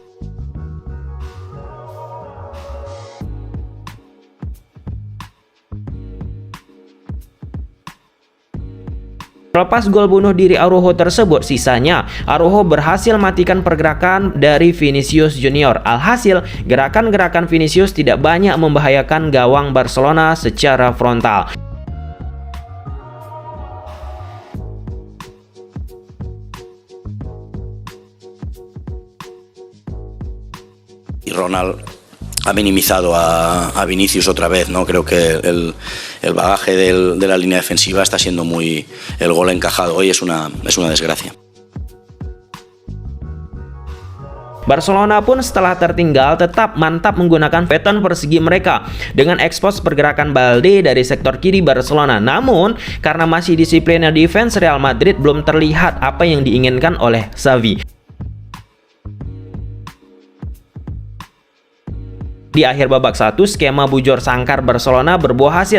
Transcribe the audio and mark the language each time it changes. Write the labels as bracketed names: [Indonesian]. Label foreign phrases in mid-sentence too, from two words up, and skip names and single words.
[Indonesian] Lepas gol bunuh diri Araujo tersebut, sisanya Araujo berhasil matikan pergerakan dari Vinicius Junior. Alhasil, gerakan-gerakan Vinicius tidak banyak membahayakan gawang Barcelona secara frontal. [Spanish] Ronald ha minimizado a Vinicius otra vez, ¿no? Creo que el bagaje de la línea defensiva está siendo muy... El gol encajado hoy es una desgracia. [Indonesian] Barcelona pun setelah tertinggal tetap mantap menggunakan pattern persegi mereka dengan ekspos pergerakan Balde dari sektor kiri Barcelona. Namun, karena masih disiplinnya defense, Real Madrid belum terlihat apa yang diinginkan oleh Xavi. Di akhir babak 1, skema bujur sangkar Barcelona berbuah hasil.